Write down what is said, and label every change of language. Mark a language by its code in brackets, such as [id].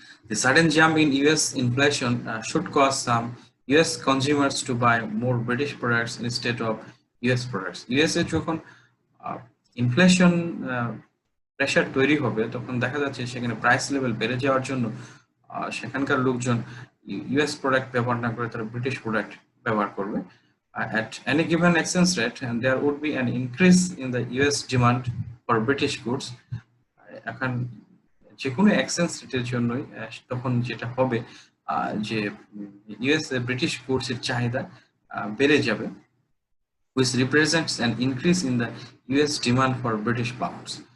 [en] The sudden jump in US inflation should cause some US consumers to buy more British products instead of US products. [bn] US এ যখন inflation pressure তৈরি হবে তখন দেখা যাচ্ছে সেখানে price level বেড়ে যাওয়ার জন্য সেখানকার লোকজন ইউএস প্রোডাক্ট ব্যবহার না করে তারা ব্রিটিশ প্রোডাক্ট ব্যবহার করবে। [en] At any given exchange rate, and there would be an increase in the US demand for British goods. [bn] এখন যে কোনো এক্সচেঞ্জ রেটের জন্যই তখন যেটা হবে যে ইউএস ব্রিটিশ গুডস এর চাহিদা বেড়ে যাবে, [en] which represents an increase in the US demand for British pounds.